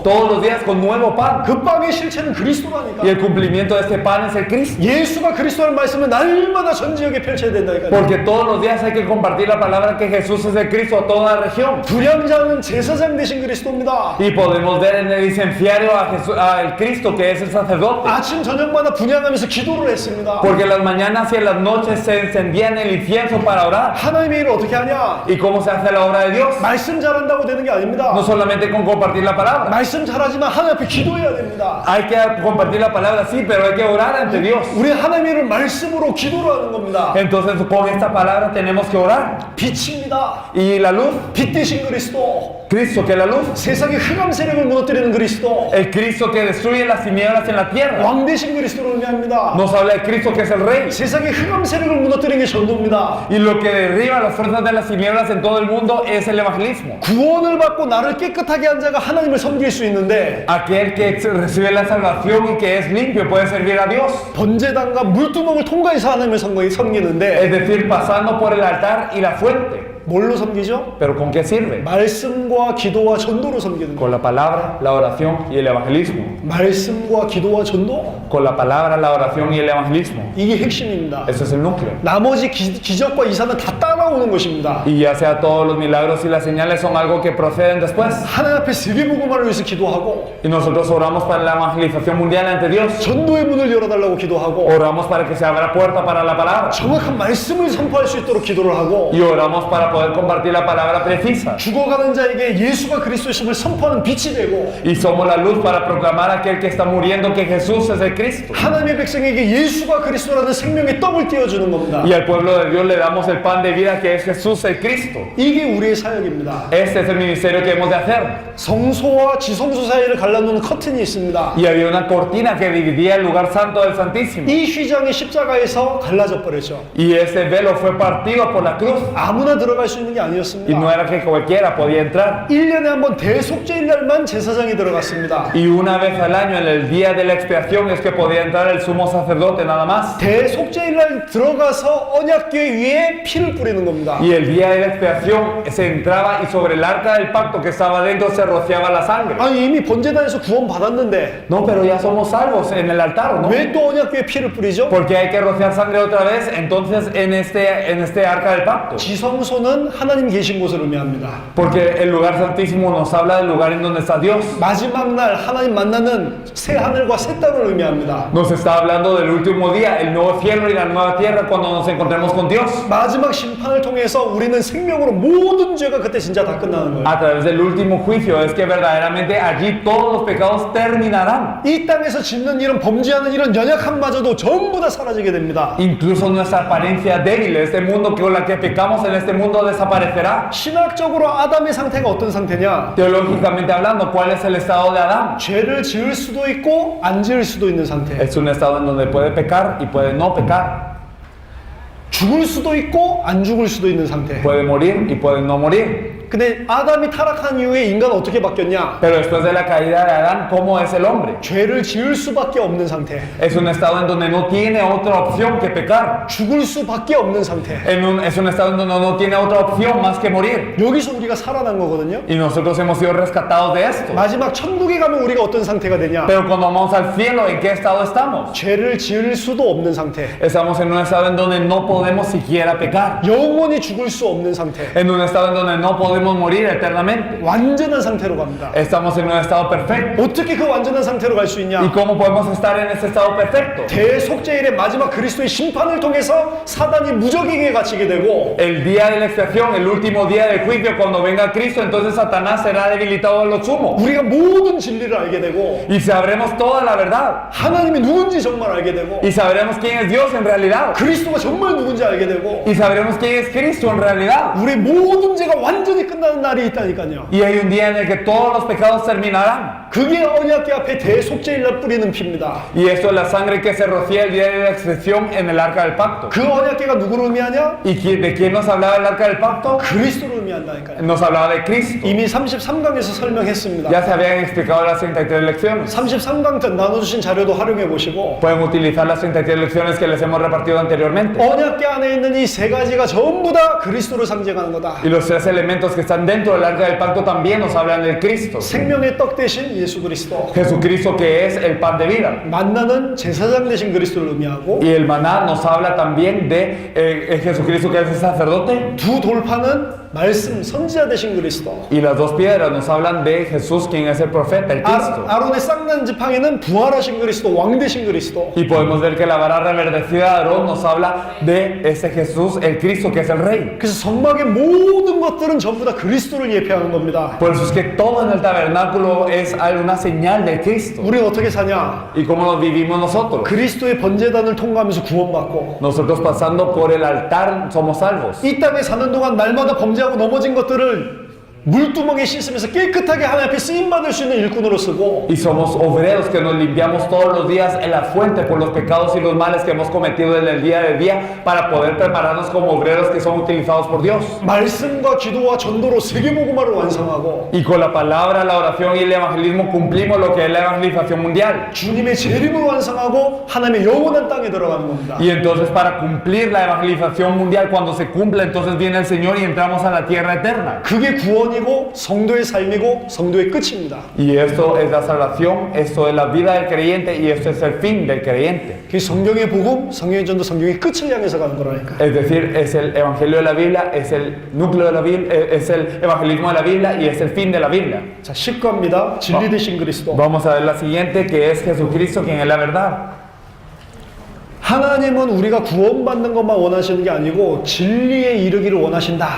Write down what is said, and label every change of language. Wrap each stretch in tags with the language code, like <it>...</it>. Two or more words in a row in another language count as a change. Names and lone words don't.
<es>Todos los días con nuevo pan.</es> <ko>그 빵의 실체는 그리스도라니까.</ko> <es>Y el cumplimiento de este pan es el Cristo.</es> <ko>예수가 그리스도라는 말씀을 날마다 전 지역에 펼쳐야 된다니까요.</ko> <es>Porque todos los días hay que compartir la palabra que Jesús es el Cristo a toda la región.</es> <ko>분향자는 제사장 되신 그리스도입니다.</ko> <es>Y podemos ver en el licenciario al Cristo que es el sacerdote.</es> <ko>아침 저녁마다 분향하면서 기도를 했습니다.</ko> <es>Porque las mañanas y en las noches se encendían el incienso para orar.</es> <ko>하나님의 일을 어떻게 하냐?</ko> <es>¿Y cómo se hace la obra de Dios?</es> <ko>말씀 잘한다고 되는 게 아닙니다.</ko> <es>No solamente con compartir la palabra.</es> <ko>말씀 잘하지만 하나님 앞에 기도해야 됩니다.</ko> <es>Hay que compartir la palabra, sí, pero hay que orar ante Dios.</es> <ko>우리 하나님의 일을 말씀으로 기도로 하는 겁니다.</ko> <es>Entonces con esta palabra tenemos que orar.</es> <ko>빛입니다.</ko> <es>Y la luz,</es> <ko>빛 대신 그리스도.</ko> <es>Cristo que es la luz.</es> <ko>세상의 흑암 세력을 무너뜨리는 그리스도,</ko> <es>El Cristo que destruye las tinieblas en la tierra.</es> <ko>왕 대신 그리스도를 의미합니다.</ko> <es>Nos habla de Cristo que es el Rey.</es> <ko>세상의 흑암 세력을 무너뜨리는 게 전도입니다.</ko> <es>Y lo que derriba las fuerzas de las tinieblas en todo el mundo es el evangelismo.</es> <ko>구원을 받고 나를 깨끗하게 한 자가 하나님을 섬길 수 있는데,</ko> <es>Aquel que recibe la salvación y que es limpio puede servir a Dios.</es> <ko>번제단과 물두멍을 통과해서 하나님을 섬기는데,</ko> <es>Es decir, pasando por el altar y la fuente.</es> <ko>뭘로 섬기죠?</ko> <es>¿Pero con qué sirve?</es> <ko>말씀과 기도와 전도로 섬기는 거예요.</ko> <es>Con la palabra, la oración y el evangelismo.</es> <ko>말씀과 기도와 전도,</ko> <es>Con la palabra, la oración y el evangelismo.</es> <ko>이게 핵심입니다.</ko> <es>Eso es el núcleo.</es> <ko>나머지 기적과 이사는 다 따라오는 것입니다.</ko> <es>Y ya sea todos los milagros y las señales son algo que proceden después.</es> <ko>하나님 앞에 세계복음화를 위해서 기도하고,</ko> <es>Y nosotros oramos para la evangelización mundial ante Dios.</es> <ko>전도의 문을 열어달라고 기도하고,</ko> <es>Oramos para que se abra puerta para la palabra.</es> <ko>정확한 말씀을 선포할 수 있도록 기도를 하고,</ko> <es>Y oramos para poder compartir la palabra precisa.</es> <ko>죽어가는 자에게 예수가 그리스도심을 선포하는 빛이 되고,</ko> <es>Y somos la luz para proclamar a aquel que está muriendo que Jesús es el Cristo.</es> <ko>하나님의 백성에게 예수가 그리스도라는 생명의 떡을 띄워주는 겁니다.</ko> <es>Y al pueblo de Dios le damos el pan de vida que es Jesús el Cristo.</es> <ko>이게 우리의 사역입니다.</ko> <es>Este es el ministerio que hemos de hacer.</es> <ko>성소와 지성소 사이를 갈라놓는 커튼이 있습니다.</ko> <es>Y había una cortina que dividía el lugar santo del Santísimo.</es> <ko>이 휘장이 십자가에서 갈라져 버렸죠.</ko> <es>Y ese velo fue partido por la cruz.</es> <ko>아무나 들어갈 수 있는 게</ko> <es>Y no</es> <ko>아니었습니다.</ko> <es>era que cualquiera podía entrar.</es> <ko>1년에 한 번 대속죄일날만 제사장이 들어갔습니다.</ko> <es>Y una vez al año, en el día de la expiación, es que podía entrar el sumo sacerdote nada más.</es> <ko>대속죄일날 들어가서 언약궤 위에 피를 뿌리는 겁니다.</ko> <es>Y el día de la expiación se entraba y sobre el arca del pacto que estaba dentro se rociaba la sangre.</es> <ko>아니 이미 번제단에서 구원 받았는데</ko> <es>No, pero ya somos salvos en el altar, ¿no?</es> <ko>왜 또 언약궤에 피를 뿌리죠?</ko> <es>Porque hay que rociar sangre otra vez, entonces en este arca del pacto.</es> <ko>지성소는 하나님 계신 곳을 의미합니다.</ko> <es>Porque el lugar santísimo nos habla del lugar en donde está Dios.</es> <ko>마지막 날 하나님 만나는 새 하늘과 새 땅을 의미합니다.</ko> <es>Nos está hablando del último día, el nuevo cielo y la nueva tierra cuando nos encontremos con Dios.</es> <ko>마지막 심판을 통해서 우리는 생명으로 모든 죄가 그때 진짜 다 끝나는 거예요.</ko> <es>A través del último juicio es que verdaderamente allí todos los pecados terminarán.</es> <ko>이 땅에서 짓는 일은 범죄하는 이런 연약함마저도 전부 다 사라지게 됩니다.</ko> <es>Incluso nuestra apariencia débil, este mundo con la que pecamos en este mundo desaparecerá.</es> <ko>신학적으로 아담의 상태가 어떤 상태냐?</ko> <es>Teológicamente hablando, ¿cuál es el estado de Adán?</es> <ko>죄를 지을 수도 있고 안 지을 수도 있는 상태.</ko> <es>Es un estado en donde puede pecar y puede no pecar.</es> <ko>죽을 수도 있고 안 죽을 수도 있는 상태.</ko> <es>Puede morir y puede no morir.</es> <ko>근데 아담이 타락한 이후에 인간은 어떻게 바뀌었냐?</ko> <es>Pero después de la caída de Adán, ¿cómo es el hombre?</es> <ko>죄를 지을 수밖에 없는 상태.</ko> <es>Es un estado en donde no tiene otra opción que pecar.</es> <ko>죽을 수밖에 없는 상태.</ko> <es>Es un estado en donde no tiene otra opción más que morir.</es> <ko>여기서 우리가 살아난 거거든요.</ko> <es>Y nosotros hemos sido rescatados de esto.</es> <ko>마지막 천국에 가면 우리가 어떤 상태가 되냐?</ko> <es>Pero cuando vamos al cielo, ¿en qué estado estamos?</es> <ko>죄를 지을 수도 없는 상태.</ko> <es>Estamos en un estado en donde no podemos siquiera pecar.</es> <ko>영원히 죽을 수 없는 상태.</ko> <es>En un estado en donde no podemos morir eternamente.</es> <ko>완전한 상태로 갑니다.</ko> <es>Estamos en un estado perfecto.</es> <ko>어떻게 그 완전한 상태로 갈 수</ko> <es>¿Y</es> <ko>있냐?</ko> <es>cómo podemos estar en ese estado perfecto?</es> <ko>대속죄일의 마지막 그리스도의 심판을 통해서 사단이 무적에게 갇히게 되고</ko> <es>El día de la expiación, el último día del juicio, cuando venga Cristo, entonces Satanás será debilitado en lo sumo.</es> <ko>우리가 모든 진리를 알게 되고</ko> <es>Y sabremos toda la verdad.</es> <ko>하나님이 누군지 정말 알게 되고</ko> <es>Y sabremos quién es Dios en realidad.</es> <ko>그리스도가 정말 누군지 알게 되고</ko> <es>Y sabremos quién es Cristo en realidad.</es> <ko>우리 모든 죄가 완전히 끝나는 날이 있다니까요.</ko> <es>Y hay un día en el que todos los pecados terminarán.</es> <ko>그게 언약궤 앞에 대속죄일날 뿌리는 피입니다.</ko> <es>Y esto es la sangre que se rocía el día de la excepción en el arca del pacto.</es> <ko>그 언약궤가 누구를 의미하냐?</ko> <es>¿Y de quién nos hablaba el arca del pacto?</es> <ko>그리스도를 의미한다니까요.</ko> <es>Nos hablaba de Cristo.</es> <ko>이미 33강에서 설명했습니다.</ko> <es>Ya se habían explicado las 33 lecciones.</es> <ko>33강 때 나눠주신 자료도 활용해 보시고</ko> <es>Pueden utilizar las 33 lecciones que les hemos repartido anteriormente.</es> <ko>언약궤 안에 있는 이 세 가지가 전부 다 그리스도를 상징하는 거다.</ko> <es>Y los tres elementos que están dentro del arca del pacto también nos hablan del Cristo.</es> <ko>생명의 떡 대신 예수 그리스도.</ko> <es>Jesucristo que es el pan de vida.</es> <ko>만나는 제사장 대신 그리스도를 의미하고</ko> <es>Y el maná nos habla también de Jesucristo que es el sacerdote.</es> <ko>두 돌파는 말씀 선지자 대신 그리스도.</ko> <es>Y las dos piedras nos hablan de Jesús quien es el profeta, el Cristo.</es> <ko>아론의 쌍난 지팡이는 부활하신 그리스도, 왕 대신 그리스도.</ko> <es>Y podemos ver que la vara reverdecida de Aarón nos habla de ese Jesús, el Cristo que es el Rey.</es> <ko>그래서 성막의 모든 것들은 전부 다 그리스도를 예표하는 겁니다.</ko> <es>Por eso es que todo en el tabernáculo es una señal de Cristo.</es> <ko>우리는 어떻게 사냐?</ko> <es>¿Y cómo nos vivimos nosotros?</es> <ko>그리스도의 번제단을 통과하면서 구원받고</ko> <es>Nosotros pasando por el altar somos salvos.</es> <ko>이 땅에 사는 동안 날마다 범죄하고 넘어진 것들을 물두멍에 씻으면서 깨끗하게 하나님 앞에 쓰임받을 수 있는 일꾼으로 쓰고</ko> <es>Y somos obreros que nos limpiamos todos los días en la fuente por los pecados y los males que hemos cometido en el día de día para poder prepararnos como obreros que son utilizados por Dios.</es> <ko>말씀과 기도와 전도로 세계복음화를 완성하고</ko> <es>Y con la palabra, la oración y el evangelismo cumplimos lo que es la evangelización mundial.</es> <ko>주님의 재림을 완성하고 하나님의 영원한 땅에 들어가는 겁니다.</ko> <es>Y entonces para cumplir la evangelización mundial, cuando se cumpla, entonces viene el Señor y entramos a la tierra eterna.</es> <ko>그게 구원이고 성도의 삶이고 성도의 끝입니다.</ko> <es>Y esto es la salvación, esto es la vida del creyente y esto es el fin del creyente.</es> <ko>그 성경의 복음, 성경의 전도, 성경의 끝을 향해서 가는 거라니까.</ko> <es>Es decir, es el evangelio de la Biblia, es el núcleo de la Biblia, es el evangelismo de la Biblia y es el fin de la Biblia.</es> <ko>자, 10과입니다. 진리 되신 그리스도.</ko> <es>Vamos a ver la siguiente, que es Jesucristo quien es la verdad.</es> <ko>하나님은 우리가 구원받는 것만 원하시는 게 아니고 진리에 이르기를 원하신다.</ko>